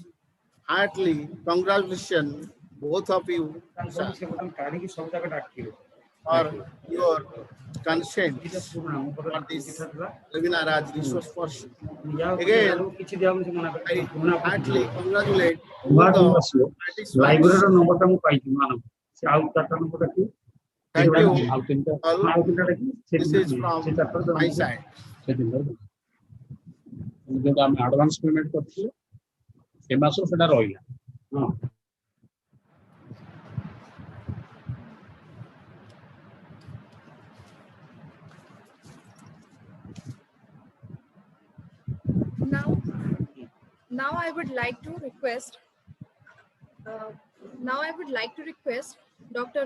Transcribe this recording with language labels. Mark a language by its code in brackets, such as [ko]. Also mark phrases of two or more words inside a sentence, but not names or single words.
[en] Heartily congratulations, both of you, sir, for your consent for this webinar as resource person. Again, I heartily congratulate both the participants. [or] ଲାଇବ୍ରେରୀର ନମ୍ବରଟା ମୁଁ ପାଇଛି ମାନବ ସେ ଆଉ ଚାରଟା ନମ୍ବରଟା କି [en] Thank you [or] ଆଉ ତିନଟା [en] all. [or] ଆଉ ତିନଟା କି [en] This is from my side. [or] ଯେହେତୁ ଆମେ [en] advance payment [or] କରିଥିଲେ ସେ ମାସ ସେଟା ରହିଲା ହଁ [en] Now I would like to request Dr.